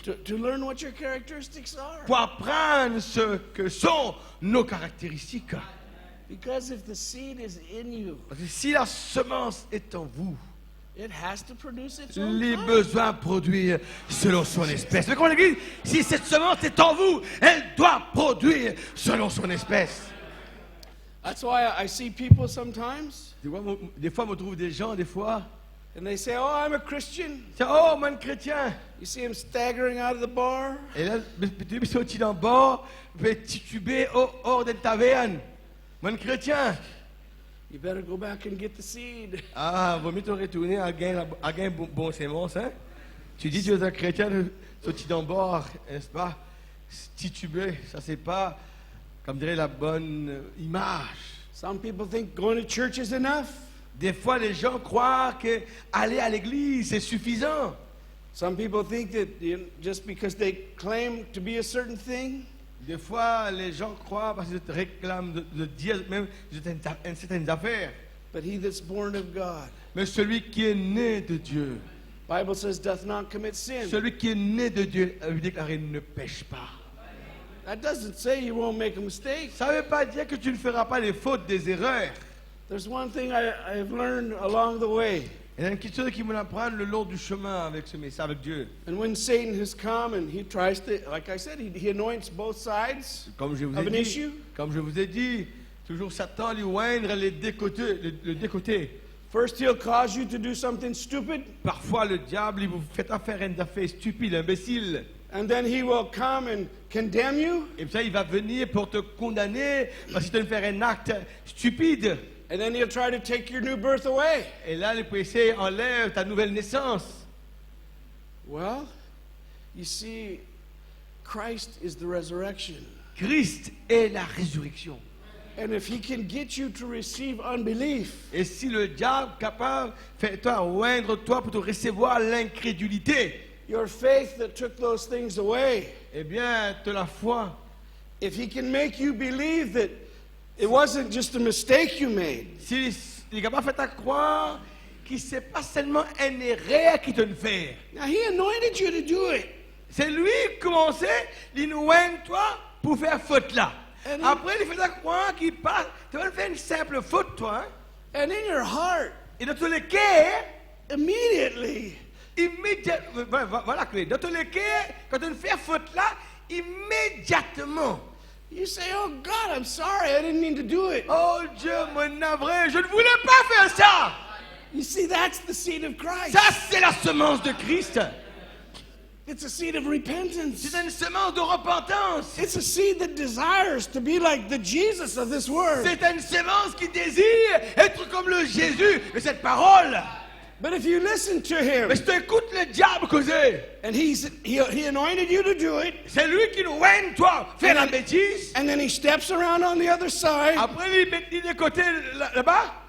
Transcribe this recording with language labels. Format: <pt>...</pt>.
<en>to learn what your characteristics are.</en> <fr>Pour apprendre ce que sont nos caractéristiques.</fr> <en>Because if the seed is in you,</en> <fr>Parce que si la semence est en vous,</fr> <en>it has to produce its own</en> <fr>les</fr> <en>kind.</en> <fr>besoins produire selon son espèce. Mais comme l'église, si cette semence est en vous, elle doit produire selon son espèce.</fr> <en>That's why I see people sometimes,</en> <fr>Des fois, on trouve des gens, des fois,</fr> <en>and they say, oh, I'm a Christian.</en> <fr>c'est oh, man chrétien.</fr> <en>You see them staggering out of the bar.</en> <fr>Et là, tu es sorti d'un bord, tituber hors de taverne. Man chrétien.</fr> <en>You better go back and get the seed.</en> <fr>Ah, vaut mieux te retourner à gagner bon sémence, hein? Tu dis, tu es un chrétien, sorti d'un bord, n'est-ce pas? Tituber, ça c'est pas, comme dirait la bonne image.</fr> <en>Some people think going to church is enough.</en> <fr>Des fois, les gens croient que aller à l'église, c'est suffisant.</fr> <en>Some people think that just because they claim to be a certain thing,</en> <fr>Des fois, les gens croient parce qu'ils réclament de dire même certaines affaires.</fr> <en>but he that's born of God,</en> <fr>Mais celui qui est né de Dieu,</fr> <en>Bible says, doth not commit sin.</en> <fr>celui qui est né de Dieu, veut déclarer ne pêche pas.</fr> <en>That doesn't say you won't make a mistake.</en> <fr>Ça ne veut pas dire que tu ne feras pas les fautes, des erreurs.</fr> <en>There's one thing I've learned along the way.</en> <fr>Il y a quelque chose qui me l'apprend le long du chemin avec ce message, avec Dieu.</fr> <en>And when Satan has come and he tries to, like I said, he anoints both sides</en> <fr>Comme je vous</fr> <en>of</en> <fr>ai</fr> <en>an</en> <fr>dit,</fr> <en>issue.</en> <fr>comme je vous ai dit, toujours Satan lui oindre les décotés, le décoté.</fr> <en>First, he'll cause you to do something stupid,</en> <fr>Parfois, le diable, il vous fait faire une affaire stupide, imbécile.</fr> <en>and then he will come and condemn you,</en> <fr>Et puis ça, il va venir pour te condamner parce que tu as fait un acte stupide.</fr> <en>and then he'll try to take your new birth away.</en> <fr>Et là, le péché enlève ta nouvelle naissance.</fr> <en>Well, you see, Christ is the resurrection.</en> <fr>Christ est la résurrection.</fr> <en>And if he can get you to receive unbelief,</en> <fr>Et si le diable est capable de faire toi oindre toi pour te recevoir l'incrédulité,</fr> <en>your faith that took those things away,</en> <fr>eh bien, de la foi.</fr> <en>if he can make you believe that it wasn't just a mistake you made,</en> <fr>S'il est capable de faire croire que ce n'est pas seulement une erreur qui te fait.</fr> <en>now he anointed you to do it.</en> <fr>C'est lui qui commençait, il nous oint toi pour faire faute là.</fr> <en>And he-</en> <fr>Après, il faisait croire qu'il passe. Tu vas faire une simple faute, toi. Hein?</fr> <en>And in your heart,</en> <fr>Et dans tous les cas,</fr> <en>immediately,</en> <fr>immédiatement, voilà la clé. Dans tous les cas, quand on fait faute là, immédiatement.</fr> <en>you say, "Oh God, I'm sorry. I didn't mean to do it."</en> <fr>Oh Dieu, mon navré, je ne voulais pas faire ça.</fr> <en>You see, that's the seed of Christ.</en> <fr>Ça, c'est la semence de Christ.</fr> <en>It's a seed of repentance.</en> <fr>C'est une semence de repentance.</fr> <en>It's a seed that desires to be like the Jesus of this world.</en> <fr>C'est une semence qui désire être comme le Jésus de cette parole.</fr> <en>But if you listen to him,</en> <fr>Mais si tu écoutes le diable causer,</fr> <en>and he anointed you to do it,</en> <fr>c'est lui qui nous oint, toi, faire la bêtise.</fr> <en>and then he steps around on the other side,</en> <fr>Après, il met de côté là-bas.</fr>